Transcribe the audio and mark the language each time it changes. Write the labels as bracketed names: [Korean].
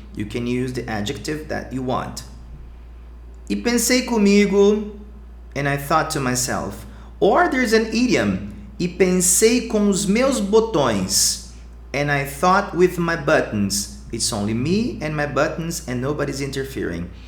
[English] You can use the adjective that you want. [Portuguese] E pensei comigo, [English] and I thought to myself. Or there's an idiom. [Portuguese] E pensei com os meus botões. [English] And I thought with my buttons. It's only me and my buttons and nobody's interfering.